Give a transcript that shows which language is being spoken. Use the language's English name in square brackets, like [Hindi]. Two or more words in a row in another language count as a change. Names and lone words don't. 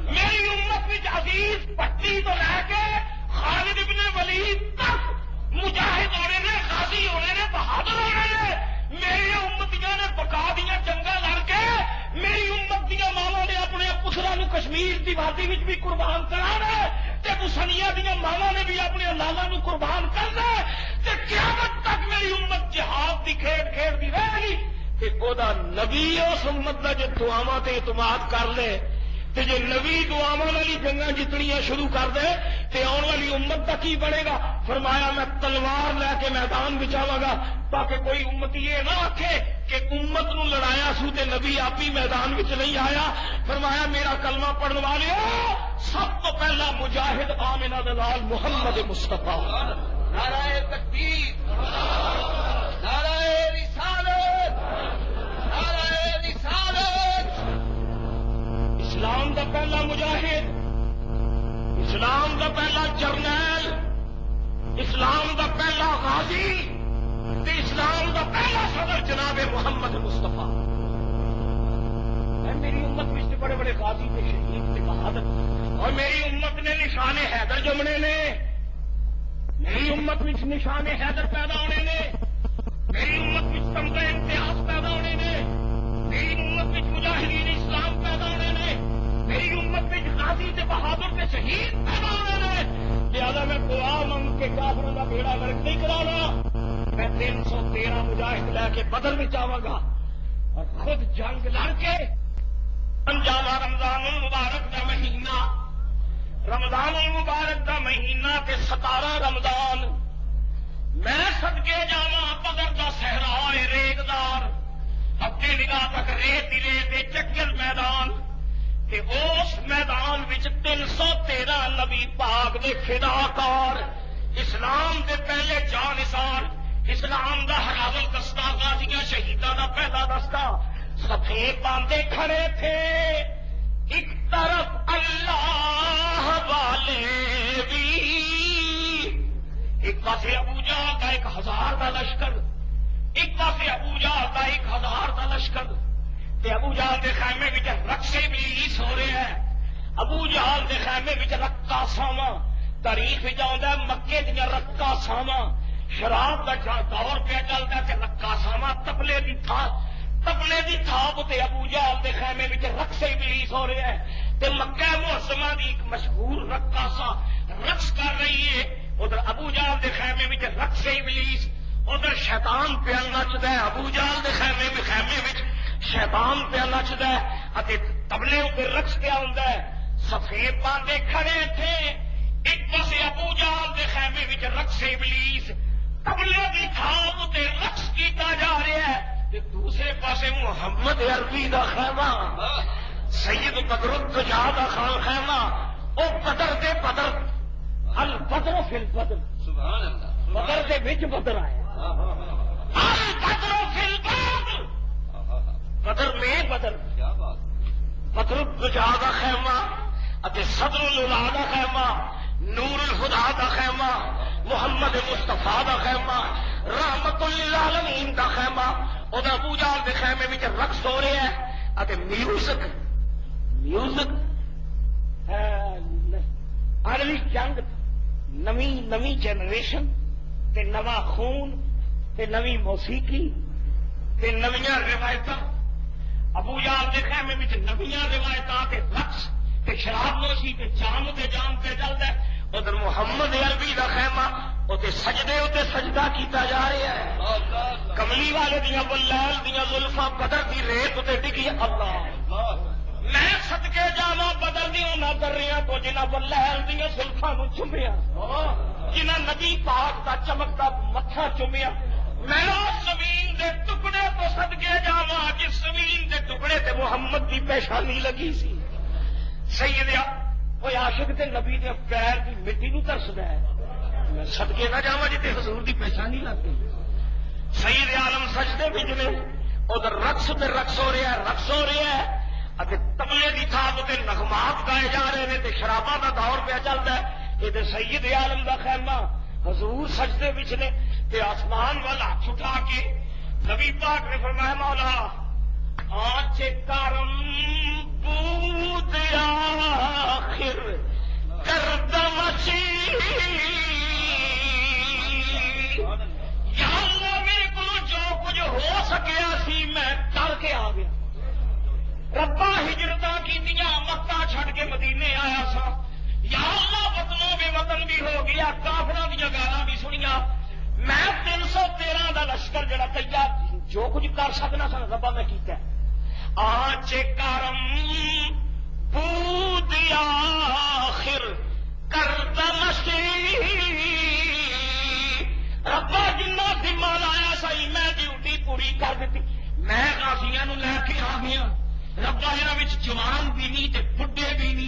[Punjabi] میری امت میں عزیز پٹی تو لے کے خالد ابن ولید تک مجاہد ہونے نے، غازی ہونے نے، بہادر ہونے نے۔ میری امتیاں نے بقا دیا جنگاں لڑ کے، میری امت دیا ماواں نے اپنے پتراں نو کشمیر دی وادی وچ بھی قربان کرانا تے حسینیہ دیا ماواں نے بھی اپنے لالا نو قربان کرنا تے قیامت تک میری امت جہاد دی کھیڈ کھیڈ دی رہے گی۔ تے او دا نبی اس امت دا جو دعاواں تے اعتماد کر لے تے جے نبی دعاواں والی جنگاں جتنیاں شروع کر دے تے آن والی امت دا کی بنے گا؟ فرمایا میں تلوار لے کے میدان وچ آواں گا تاکہ کوئی امتی یہ نہ آکھے کہ امت نو لڑایا سو تے نبی آپ ہی میدان وچ نہیں آیا۔ فرمایا میرا کلمہ پڑھن والے سب تو پہلا مجاہد آمنہ دلال محمد مصطفیٰ۔ [Urdu] نعرہ تکبیر، نعرہ رسالت، نعرہ رسالت۔ [Punjabi] اسلام دا پہلا مجاہد، اسلام دا پہلا جرنیل، اسلام دا پہلا غازی تے اسلام دا پہلا صدر جناب محمد مصطفیٰ۔ میری امت میں بڑے بڑے غازی تے شہید تے بہادر، اور میری امت نے نشان حیدر جمنے نے، میری امت میں نشان حیدر پیدا ہونے نے، میری امت میں تمغہ امتیاز پیدا ہونے نے، میری امت میں مجاہدین اسلام پیدا ہونے نے، میری امت میں غازی تے بہادر تے شہید پیدا ہونے نے۔ لہذا میں دعا منگ کے کافروں کا بیڑا غرق نہیں کرانا، میں 313 مجاہد لے کے بدر میں جاواں گا اور خود جنگ لڑ کے انجاما رمضان المبارک دا مہینہ، رمضان المبارک دا مہینہ تے 17 رمضان میں صدقے جاواں بدر دا صحرا ریگدار، اپنی نگاہ تک ریت ہی ریت چکر میدان تے اس میدان وچ 313 نبی پاک دے فداکار، اسلام دے پہلے جانثار، اسلام دا ہراول دستہ، غازیاں شہیداں دا پہلا دستہ صفے باندھے [Urdu] کھڑے تھے۔ [Punjabi] ایک طرف اللہ والے بھی، ایک پاسے [Urdu] ابو جہل کا 1000 کا لشکر، [Punjabi] ایک پاسے [Urdu] ابو جہل کا 1000 کا لشکر [Punjabi] تے ابو جہل دے خیمے وچ رقص ابلیس ہو رہا ہے۔ ابو جہل دے خیمے وچ رقاصاواں، تاریخ وچ آوندا ہے مکے دیاں رقاصاواں، شراب دا دور پہ چلدا تے رقاصاواں تبلے دی تھاپ تے ابو جہل دے خیمے وچ رقص ابلیس ہو رہا ہے تے مکہ معظمہ دی ایک مشہور رقاصہ رقص کر رہی ہے، ادھر ابو جہل دے خیمے وچ رقص ابلیس، ادھر شیطان پیا نچدا ہے، ابو جہل دے خیمے وچ شیطان پیا نچدا ہے اتے تبلے تے رقص پیا ہوندا ہے۔ سفید [Urdu] باندھے کھڑے تھے، [Punjabi] ایک پاسے ابو جہل دے خیمے وچ رقص ابلیس، تبلے دی تھاپ تے رقص کیتا جا رہا ہے تے دوسرے پاسے محمد عربی دا خیمہ، سید بدر الدجا دا خیمہ، او بدر دے بدر، [Arabic] البدر فی البدر، سبحان اللہ، [Punjabi] بدر دے وچ بدر آیا، [Arabic] البدر فی البدر، [Urdu] بدر میں بدر، کیا بات، [Punjabi] بدر الدجا دا خیمہ اتے صدر الہدا دا خیمہ، نور الہدا دا خیمہ، محمد مصطفیٰ دا خیمہ، رحمت للعالمین دا خیمہ، ادھر ابو جہل دے خیمے وچ رقص ہو رہا ہے اتے میوزک اگلی جنگ، نویں جنریشن تے نواں خون تے نویں موسیقی تے نویاں روایتاں، ابو جہل دے خیمے وچ نویاں روایتاں تے رقص تے شراب نوشی تے جام تے چلدا ہے، ادھر محمد عربی دا خیمہ تے سجدے تے سجدہ کیتا جا رہا ہے۔ کملی والے دیاں بلیل دیاں زلفاں بدر دی ریت تے ڈگی، اللہ میں صدقے جاواں بدر دیاں نہ درریاں تو جنہاں بلیل دیاں زلفاں نو چومیا، جنہاں نبی پاک دا چمکدا متھا چومیا، میں اس زمین دے ٹکڑے تو صدقے جاواں جس زمین دے ٹکڑے تے محمد دی پیشانی لگی سی۔ سید کوئی عاشق تے نبی دے پیر دی مٹی نو ترسدا ہے، میں صدقے نہ جاواں جتے حضور دی پیشانی لگ گئی۔ سید عالم سجدے وچ نے، ادھر رقص تے رقص ہو رہا ہے اتے تبلے دی تھاپ تے [Urdu] نغمات گائے جا رہے ہیں [Punjabi] تے شراباں دا دور پہ چلدا ہے۔ ادھر سید عالم دا خیمہ، حضور سجدے وچ نے تے آسمان والا ہاتھ اٹھا کے نبی پاک نے فرمایا مولا [Persian] آنچ کرم بود آخر کردم [Punjabi] یا اللہ میرے کو جو کچھ ہو سکیا سی میں کر کے آ گیا، ربا ہجرتاں کیتیاں مکہ چھڈ کے مدینے آیا سا، یا اللہ وطنوں بے وطن بھی ہو گیا، کافراں دیاں گالاں بھی سنیاں، میں 313 دا لشکر جڑا تیار جو کچھ کر سکنا سا ربا میں کیتا ہے۔ [Persian] آنچ کرم آخر کرد مشی [Punjabi] ربا جنہ ذمہ لایا سی میں ڈیوٹی پوری کر دیتی میں غازیاں نو لے کے آ گیا ربا یہاں جوان بھی نہیں تے بڈھے بھی نہیں